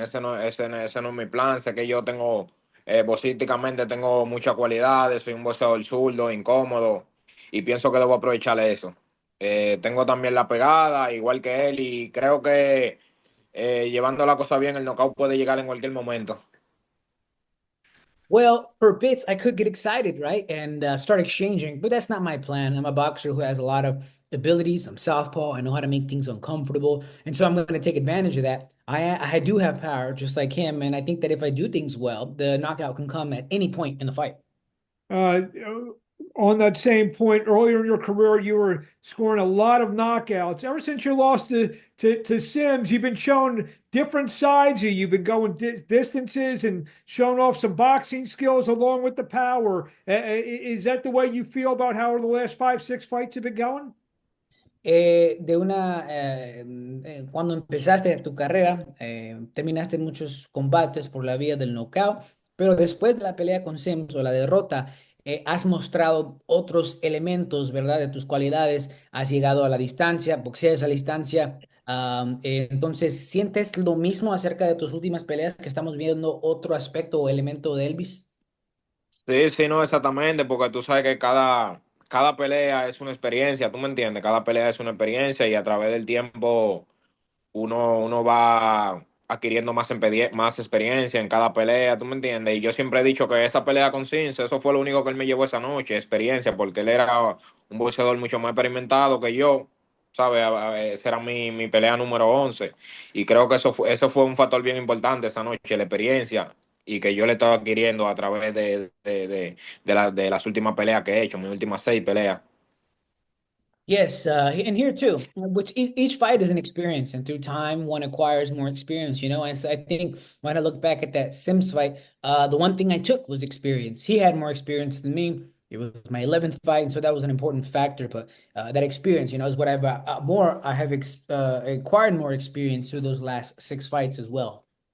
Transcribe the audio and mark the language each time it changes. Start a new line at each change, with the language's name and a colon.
Spanish: Ese no es mi plan. Sé que yo tengo, boxísticamente tengo muchas cualidades, soy un boxeador zurdo, incómodo, y pienso que debo aprovechar eso. Tengo también la pegada, igual que él, y creo que llevando la cosa bien, el knockout puede llegar en cualquier momento.
English: Well, for bits, I could get excited, right? And start exchanging, but that's not my plan. I'm a boxer who has a lot of abilities. I'm southpaw. I know how to make things uncomfortable. And so I'm going to take advantage of that. I do have power just like him. And I think that if I do things well, the knockout can come at any point in the fight. Uh, on that same point, earlier in your career, you were scoring a lot of knockouts. Ever since you lost to Sims, you've been showing different sides. You've been going distances and showing off some boxing skills along with the power. Is that the way you feel about how the last 5, 6 fights have been going?
Spanish: Cuando empezaste tu carrera, terminaste muchos combates por la vía del knockout, pero después de la pelea con Sims o la derrota, has mostrado otros elementos, ¿verdad? De tus cualidades, has llegado a la distancia, boxeas a la distancia. Entonces, ¿sientes lo mismo acerca de tus últimas peleas que estamos viendo otro aspecto o elemento de Elvis? Sí, sí, no, exactamente, porque tú sabes que cada pelea es una experiencia, tú me entiendes, cada pelea es una experiencia y a través del tiempo uno va adquiriendo más experiencia en cada pelea, tú me entiendes. Y yo siempre he dicho que esa pelea con Cince, eso fue lo único que él me llevó esa noche, experiencia, porque él era un boxeador mucho más experimentado que yo, ¿sabes? Esa era mi pelea número 11. Y creo que eso fue un factor bien importante esa noche, la experiencia. Y que yo le estaba adquiriendo a través de las últimas peleas que he hecho, mis últimas 6 peleas.
English: Yes, and here too, which each fight is an experience, and through time, one acquires more experience, you know. And so I think when I look back at that Sims fight, the one thing I took was experience. He had more experience than me. It was my 11th fight, and so that was an important factor. But that experience, you know, is what I have acquired more experience through those last 6 fights as well.